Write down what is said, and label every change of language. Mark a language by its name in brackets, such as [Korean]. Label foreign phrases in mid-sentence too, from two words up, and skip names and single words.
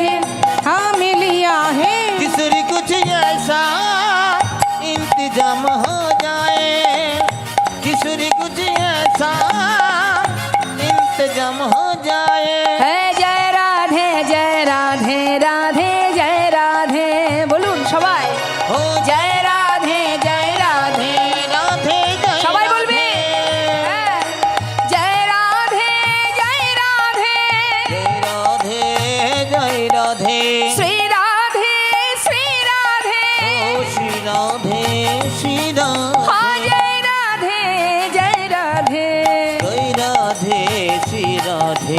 [Hindi] थाम लिया है। किशोरी कुछ ऐसा इंतजाम हो जाए, किशोरी कुछ ऐसा इंतजाम हो जाए। है जय राधे, जय राधे, राधे जय राधे, [Bangla] বলুন সবাই, [Hindi] हो जय राधे, जय राधे, राधे जय [Bangla] সবাই বলবি, [Hindi] राधे। হ্যাঁ, जय राधे, जय राधे, जय राधे जय राधे, श्री राधे, श्री राधे, ओ श्री राधे श्री राधे, हाँ जय राधे, जय राधे, जय राधे श्री राधे,